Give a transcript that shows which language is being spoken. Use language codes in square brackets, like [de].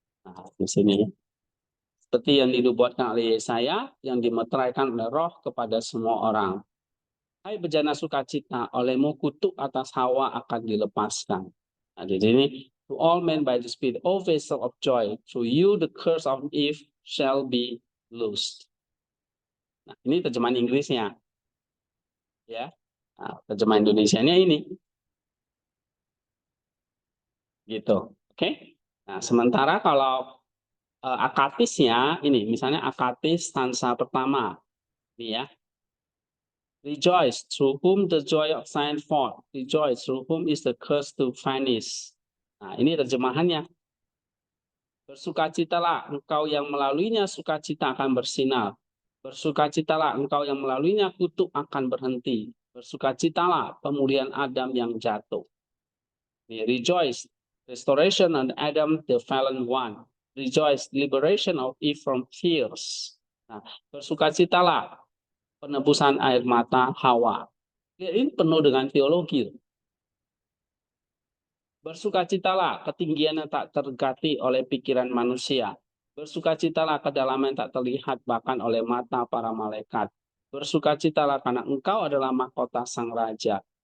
[id] Nah, di sini. Seperti yang dinubuatkan oleh Yesaya, yang dimeteraikan oleh Roh kepada semua orang. Hai bejana sukacita, olehmu kutuk atas Hawa akan dilepaskan. Nah, di sini, [en] to all men by the Spirit, O vessel of joy, through you the curse of Eve shall be loosed. [id] Nah, ini terjemahan Inggrisnya, ya. Nah, terjemahan Indonesianya ini, gitu. Oke. Nah, sementara kalau akatisnya ini, misalnya akatis stansa pertama, ini, ya. [en] Rejoice, through whom the joy of shine forth. Rejoice, through whom is the curse to vanish. [id] Nah, ini terjemahannya. Bersukacitalah engkau yang melaluinya sukacita akan bersinar. Bersukacitalah engkau yang melaluinya kutuk akan berhenti. Bersukacitalah pemulihan Adam yang jatuh. [en] Rejoice, restoration on Adam the fallen one. Rejoice, liberation of Eve from fears. [id] Nah, bersukacitalah penebusan air mata Hawa. Ini penuh dengan teologi. Bersukacitalah ketinggian yang tak tergati oleh pikiran manusia. Bersukacitalah ke dalam yang tak terlihat bahkan oleh mata para malaikat. Bersukacitalah karena engkau adalah mahkota sang raja.